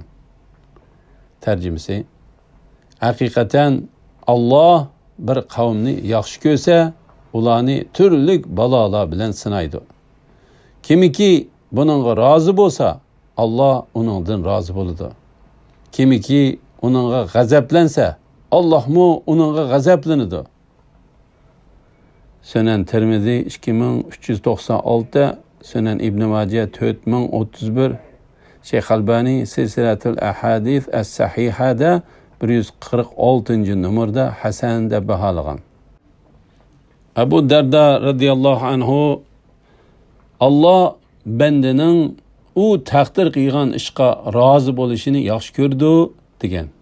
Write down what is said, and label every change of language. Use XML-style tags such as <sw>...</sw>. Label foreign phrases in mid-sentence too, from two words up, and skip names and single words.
<uz>Tarjimasi: haqiqatan Alloh bir qavmni yaxshi ko'rsa, ularni turli balolar bilan sinaydi. Kimiki buningga rozi bo'lsa, Alloh uningdan rozi bo'ladi. Kimiki uningga g'azablansa, Allohmu uningga g'azablanadi. Sunan Tirmizi 2396, Sunan Ibn Majah 4031, Şeyh Albani Silsilatul Ahadith as-Sahihada 146-numurda Hasan deb baholagan. Abu Darda</uz> <ar>رضي الله عنه</ar> <uz>Allah bendening u taqdir qilgan ishqa rozi bo'lishini yaxshi ko'rdi degan.</uz>